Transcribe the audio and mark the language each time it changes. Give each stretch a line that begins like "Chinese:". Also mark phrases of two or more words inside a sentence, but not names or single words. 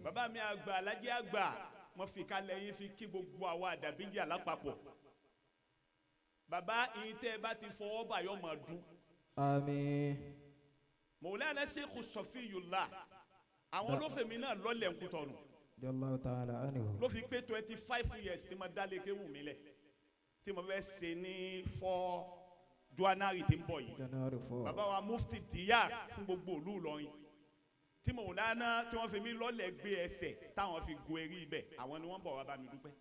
Yoruba: bàbá mi àgbà Alhaji Agba mo fi kalẹ̀ yín fi kí gbogbo àwa àdàbíjà lápapọ̀ bàbá yín tẹ́ ẹ bá ti fọwọ́ bà yọ máa dún àmín Mawlana Sheikh Safiyullah àwọn olófèmí náà lọ́lẹ̀ Nkútọ̀nù
Arabic: الله تعالى عنه
Yoruba: ló fi pé 25 years tí mo dálé kéwù mí lẹ̀ tí mo fẹ́ ṣe ní 4 January tí ń bọ̀ yìí January 4 bàbá wa mufti díyà fún gbogbo ìlú Ìlọrin tí Mawlana tí wọ́n fi mí lọ́lẹ̀ gbé ẹsẹ̀ táwọn fi gun eré ibẹ̀ àwọn ni wọ́n bọ̀ wá bá mi dúpẹ́